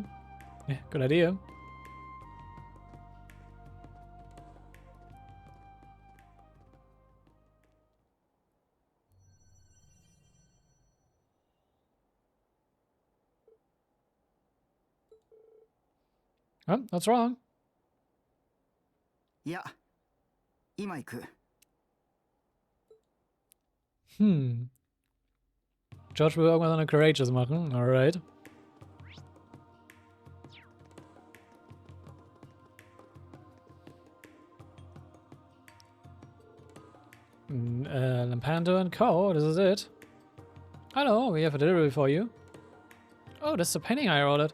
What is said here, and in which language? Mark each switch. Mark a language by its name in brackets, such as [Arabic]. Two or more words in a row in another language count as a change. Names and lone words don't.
[English] Yeah, good idea. Huh? What's wrong? [Japanese] いや、今行く。 [German] George will irgendwas an der Courageous machen. [English] Alright. Lampando & Co. This is it. Hello, we have a delivery for you. Oh, that's the painting I ordered.